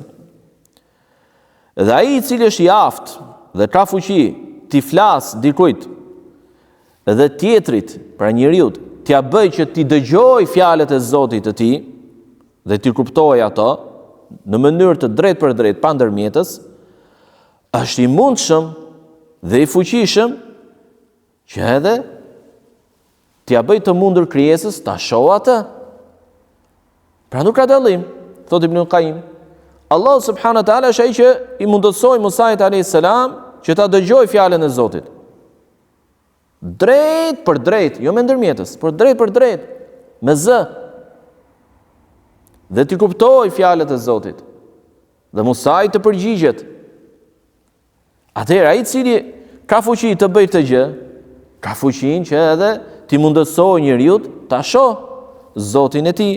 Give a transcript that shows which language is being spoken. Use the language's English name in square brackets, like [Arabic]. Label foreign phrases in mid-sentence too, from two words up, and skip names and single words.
[Albanian] Dhe ai i cili është i aftë dhe ka fuqi t'i flas dikujt dhe tjetrit, pra njeriu, t'ia bëj që t'i dëgjoj fjalët e Zotit të tij dhe t'i kuptoj ato në mënyrë të drejtë për drejtë pa ndërmjetës, është i mundshëm dhe i fuqishëm që edhe t'ia bëj të mundur krijesës ta shohë atë. Pra nuk ka dallim, thot Ibn Qayyim. [Arabic] الله سبحانه وتعالى [Albanian] është ai që i mundësoi Musait [Arabic] عليه السلام [Albanian] që ta dëgjoj fjalën e Zotit. Drejt për drejt, jo me ndërmjetës, por drejt për drejt, me zë. Dhe ti kuptoj fjalët e Zotit. Dhe Musai të përgjigjet. Atëherë ai i cili ka fuqi të bëjë këtë gjë, ka fuqinë që edhe ti mundësoj njeriu ta shoh Zotin e tij.